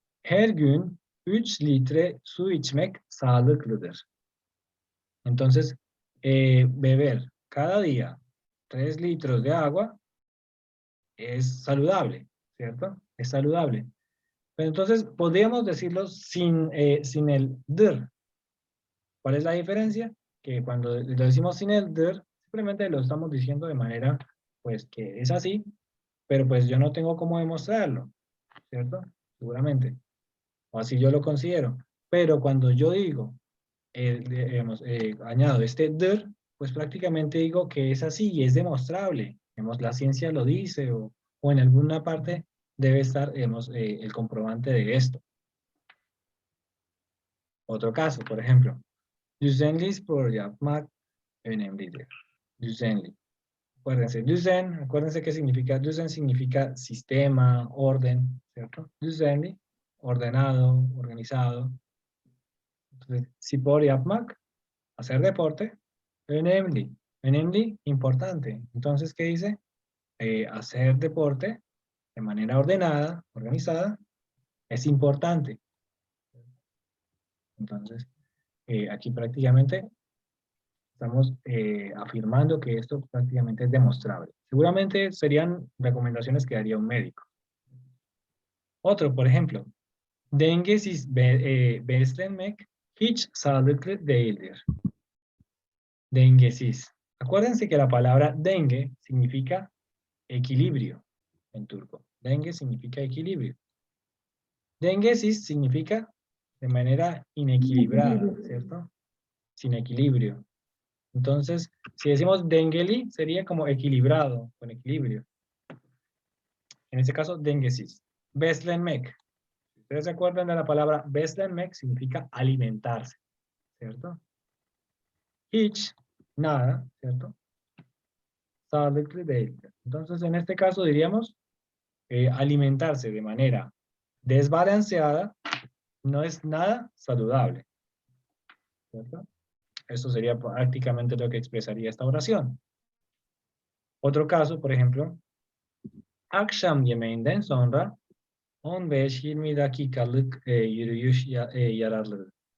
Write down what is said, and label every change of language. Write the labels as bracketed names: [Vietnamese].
[Turkish] Her gün 3 litre su içmek sağlıklıdır. [Spanish] Entonces, beber cada día 3 litros de agua es saludable, ¿cierto? Es saludable. Pero entonces, podríamos decirlo sin el dir. ¿Cuál es la diferencia? Que cuando lo decimos sin el dir, simplemente lo estamos diciendo de manera, pues, que es así, pero pues yo no tengo cómo demostrarlo, ¿cierto? Seguramente. O así yo lo considero. Pero cuando yo digo, digamos, añado este dir, pues prácticamente digo que es así y es demostrable. Digamos, la ciencia lo dice o en alguna parte debe estar, digamos, el comprobante de esto. Otro caso, por ejemplo. [Turkish] Düzenli spor yapmak önemlidir. [Spanish] Düzenli. Acuérdense qué significa. Düzen significa sistema, orden, ¿cierto? Düzenli, ordenado, organizado. Entonces, spor yapmak, hacer deporte, önemli. Önemli, importante. Entonces, ¿qué dice? Hacer deporte de manera ordenada, organizada, es importante. Entonces, aquí prácticamente estamos afirmando que esto prácticamente es demostrable. Seguramente serían recomendaciones que daría un médico. Otro, por ejemplo, [Turkish] dengesiz beslenmek hiç sağlıklı değildir. Dengesiz. [Spanish] Acuérdense que la palabra dengue significa equilibrio en turco. Dengue significa equilibrio. Dengesiz significa de manera inequilibrada, ¿cierto? Sin equilibrio. Entonces, si decimos dengeli, sería como equilibrado, con equilibrio. En este caso, dengesis. Beslenmek. Si ustedes se acuerdan de la palabra beslenmek, significa alimentarse, ¿cierto? Hiç, nada, ¿cierto? Sağlıklı değildir. Entonces, en este caso diríamos, alimentarse de manera desbalanceada no es nada saludable, ¿cierto? Eso sería prácticamente lo que expresaría esta oración. Otro caso, por ejemplo, [Turkish] akşam yemeğinden sonra 15-20 dakikalık yürüyüş yararlıdır.